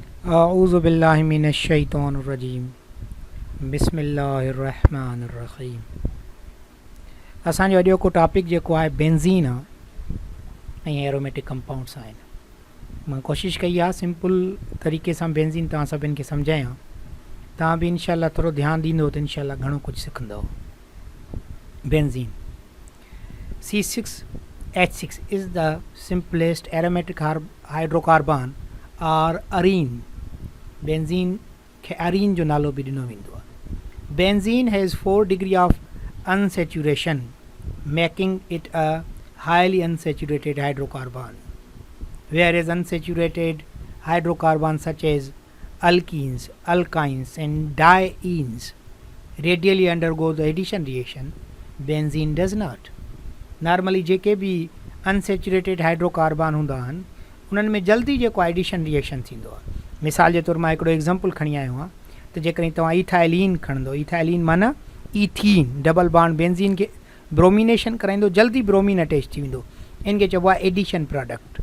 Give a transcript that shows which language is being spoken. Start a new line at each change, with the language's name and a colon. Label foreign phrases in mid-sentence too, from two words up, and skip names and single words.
Arabic: أعوذ بالله من الشيطان الرجيم بسم الله الرحمن الرحيم.
Sindhi: असांजो अॼो को टॉपिक जेको आहे बेंज़ीन आहे ऐं
English: aromatic compounds
Sindhi: आहिनि। मां कोशिशि कई आहे सिंपल तरीक़े सां बेंज़ीन तव्हां सभिनि खे सम्झायां। तव्हां बि इनशाला थोरो ध्यानु ॾींदो त इनशाला घणो कुझु सिखंदव।
English: बेंज़ीन C6H6 is the simplest aromatic hydrocarbon or arene.
Sindhi: बेंज़ीन खे अरीन जो नालो बि ॾिनो वेंदो आहे।
English: बेंज़ीन has 4 degrees of unsaturation, making it a highly unsaturated hydrocarbon, whereas unsaturated hydrocarbons such as alkenes, alkynes and dienes radially undergo the addition reaction. Benzene does not.
Sindhi: नॉर्मली जेके बि
English: unsaturated hydrocarbon
Sindhi: हूंदा आहिनि उन्हनि में जल्दी जेको
English: addition reaction
Sindhi: थींदो आहे। मिसाल जे तौरु मां हिकिड़ो एग्ज़ाम्पल खणी आयो आहियां त जेकॾहिं तव्हां इथाइलीन खणंदो, इथाइलीन माना ईथीन
English: double bond
Sindhi: बेंज़ीन खे ब्रोमिनेशन कराईंदो, जल्दी ब्रोमीन अटैच थी वेंदो, इनखे चइबो आहे
English: addition product.